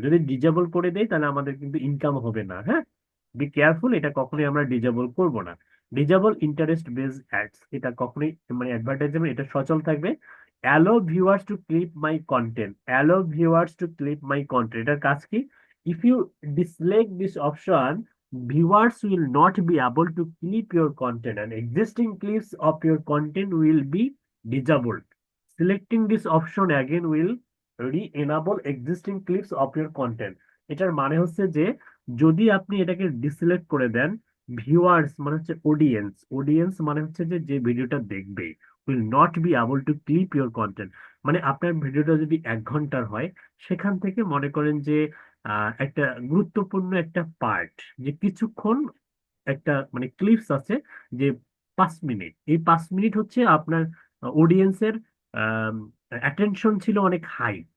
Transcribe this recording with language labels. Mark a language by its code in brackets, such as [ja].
[bn] যদি ডিজেবল করে দেই তাহলে আমাদের কিন্তু ইনকাম হবে না। হ্যাঁ, [en] be careful, [bn] এটা কখনোই আমরা ডিজেবল করব না। ডিজেবল ইন্টারেস্ট বেসড অ্যাডস, এটা কখনোই মানে অ্যাডভার্টাইজমেন্ট এটা সচল থাকবে। [en] allow viewers to clip my content, allow viewers to clip my content, [bn] এটার কাজ কি? [en] If you dislike this option, viewers will not be able to clip your content and existing clips of your content will be disabled. Selecting this option again will re-enable existing clips of your content. [bn] এটার মানে হচ্ছে যে যদি আপনি এটাকে ডিসেলেক্ট করে দেন, viewers মানে হচ্ছে অডিয়েন্স, অডিয়েন্স মানে হচ্ছে যে যে ভিডিওটা দেখবে [en] Will not be able to clip your content. [bn] মানে আপনার ভিডিওটা যদি 1 ঘন্টার হয়, সেখান থেকে মনে করেন যে একটা গুরুত্বপূর্ণ একটা পার্ট, যে কিছুক্ষণ একটা মানে ক্লিপস আছে, যে 5 মিনিট, এই 5 মিনিট হচ্ছে আপনার অডিয়েন্সের অ্যাটেনশন ছিল অনেক হাই।